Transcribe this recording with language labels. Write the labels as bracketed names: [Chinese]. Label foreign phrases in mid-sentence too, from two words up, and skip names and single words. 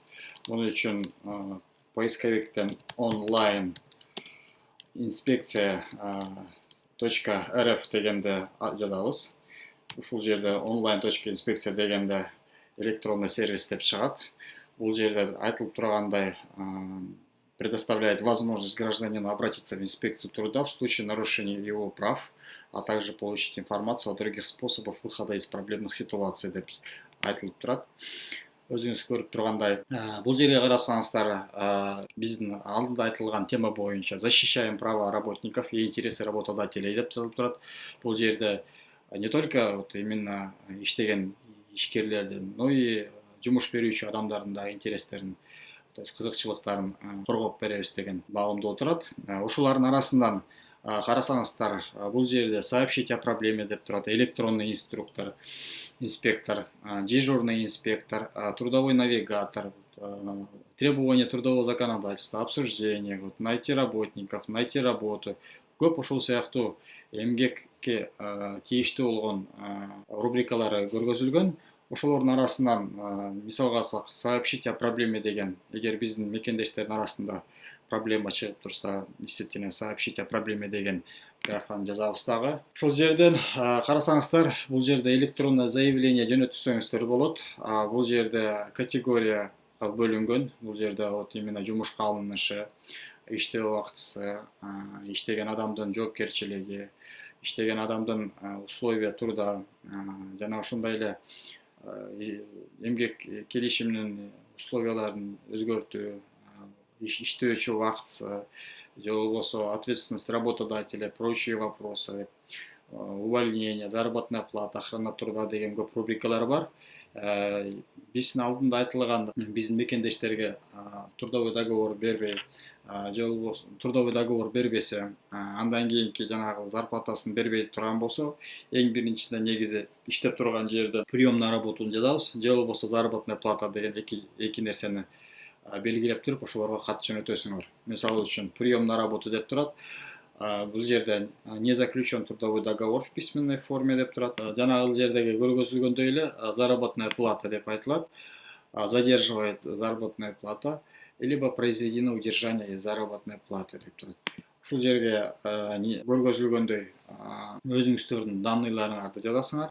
[Kyrgyz] Муну үчүн поисковиктен онлайн инспекция.рф дегенде жазабыз. Ушул жерде онлайн.инспекция дегенде электронный сервис деп чыгат. Бул жерде айтылып тургандай [Russian] предоставляет возможность гражданину обратиться в инспекцию труда в случае нарушения его прав, а также получить информацию о других способах выхода из проблемных ситуаций [Kyrgyz] деп айтылып турат. Өзүңүз көрүп тургандай, бул жерге карасаңыздар, биздин алдыда айтылган тема боюнча [Russian] защищаем права работников и интересы работодателей [Kyrgyz] деп жазылып турат. Бул жерде [Russian] не только именно [Kyrgyz] иштеген ишкерлердин, [Russian] но и [Kyrgyz] жумуш берүүчү адамдардын да интерестерин, [Russian] то есть [Kyrgyz] кызыкчылыктарын коргоп беребиз деген баамдоо турат. Ушулардын арасынан карасаңыздар, бул жерде [Russian] сообщить о проблеме [Kyrgyz] деп турат, [Russian] электронный инструктор, инспектор, дежурный инспектор, трудовой навигатор, требования трудового законодательства, обсуждение, найти работников, найти работу. [Kyrgyz] Көп ушул сыяктуу эмгекке тийиштүү болгон рубрикалары көргөзүлгөн. Ошолордун арасынан мисалга алсак, [Russian] сообщить о проблеме [Kyrgyz] деген, эгер биздин мекендештердин арасында проблема чыгып турса, [Russian] действительно сообщить о проблеме [Kyrgyz] деген графаны жазабыз дагы. Ушул жерден карасаңыздар, бул жерде [Russian] электронное заявление [Kyrgyz] жөнөтсөңүздөр болот. Бул жерде категория бөлүнгөн. Бул жерде именно жумушка алынышы, иштөө убактысы, иштеген адамдын жоопкерчилиги, иштеген адамдын [Russian] условия труда [Kyrgyz] жана ошондой эле эмгек келишиминин условияларын өзгөртүү, иштөөчү убактысы, же болбосо [Russian] ответственность работодателя, прочие вопросы, увольнение, заработная плата, охрана труда [Kyrgyz] деген көп рубрикалар бар. Биздин алдында айтылган биздин мекендештерге [Russian] трудовой договор [Kyrgyz] бербей, же болбосо [Russian] трудовой договор [Kyrgyz] бербесе, андан кийинки жанагы зарплатасын бербей турган болсо, эң биринчисинен негизи иштеп турган жерде [Russian] прием на работу [Kyrgyz] жазабыз, же болбосо [Russian] заработная плата [Kyrgyz] деген эки нерсени белгилеп туруп, ошолорго кат жөнөтөсүңөр. Мисалы үчүн [Russian] прием на работу [Kyrgyz] деп турат. Бул жерде [Russian] не заключен трудовой договор в письменной форме [Kyrgyz] деп турат. Жанагы жердеги көргөзүлгөндөй эле [Russian] заработная плата [Kyrgyz] деп айтылат. [Russian] Задерживает заработная плата, либо произведено удержание из заработной платы [Kyrgyz] деп турат. Ушул жерге көргөзүлгөндөй өзүңүздөрдүн данныйларыңарды жазасыңар.